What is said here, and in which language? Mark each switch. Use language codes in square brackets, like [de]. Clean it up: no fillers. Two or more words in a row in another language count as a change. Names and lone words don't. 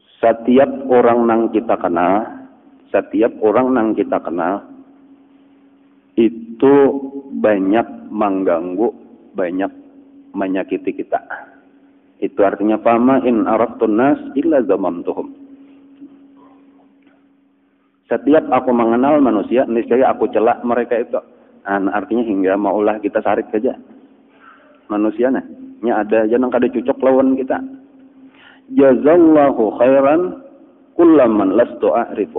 [bjn] setiap orang nang kita kenal itu banyak mengganggu, banyak menyakiti kita. Itu artinya [ar] فما إن عرفت الناس إلا ذممتهم. [bjn] Setiap aku mengenal manusia, niscaya aku celak mereka itu. Artinya hingga maulah kita sarik saja manusianya. Nya ada aja nang kada cocok lawan kita. [ar] جزى الله خيرا كل من لست أعرف.